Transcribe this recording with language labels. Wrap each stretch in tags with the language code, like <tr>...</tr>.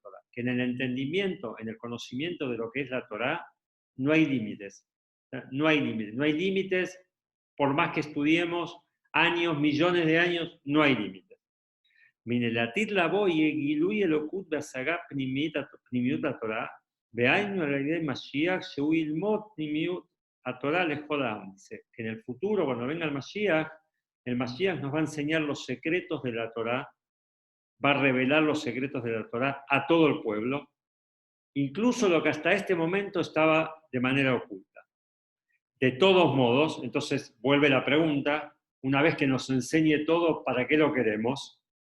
<es>Que en el entendimiento, en el conocimiento de lo que es la Torah, no hay límites. No hay límites. No hay límites, por más que estudiemos años, millones de años, no hay límites.</es> <he>מנלעתיד לבוא יהיה גילוי אלוקות בהשגה פנימיות התורה, והיינו על ידי משיח שהוא ילמוד פנימיות התורה לכל העם.</he> <es>Dice que en el futuro, cuando venga el Mashiach nos va a enseñar los secretos de la Torah, va a revelar los secretos de la Torah a todo el pueblo, incluso lo que hasta este momento estaba de manera oculta. De todos modos, entonces vuelve la pregunta, una vez que nos enseñe todo, ¿para qué lo queremos?</es>